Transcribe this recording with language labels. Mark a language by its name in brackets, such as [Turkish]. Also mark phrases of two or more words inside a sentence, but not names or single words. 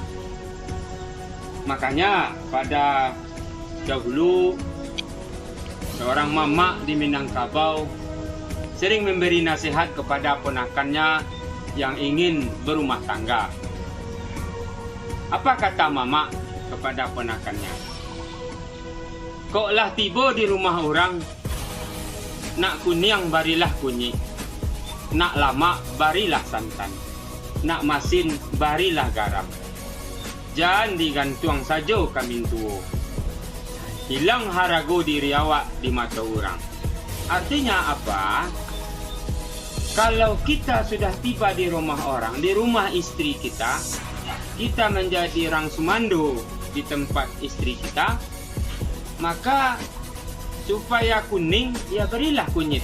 [Indonesian] Makanya pada dahulu seorang mama di Minangkabau sering memberi nasihat kepada ponakannya yang ingin berumah tangga. Apa kata mama kepada ponakannya? [Minangkabau] Kok lah tiba di rumah orang, nak kunyang barilah kunyit, nak lama barilah santan, nak masin barilah garam. [Indonesian] Jangan digantung saja kami tua. [Minangkabau] Hilang harago diri awak di mata orang. [Indonesian] Artinya apa? Kalau kita sudah tiba di rumah orang, di rumah istri kita, kita menjadi [Minangkabau] rang sumando [Indonesian] di tempat istri kita, maka supaya kuning, ya berilah kunyit.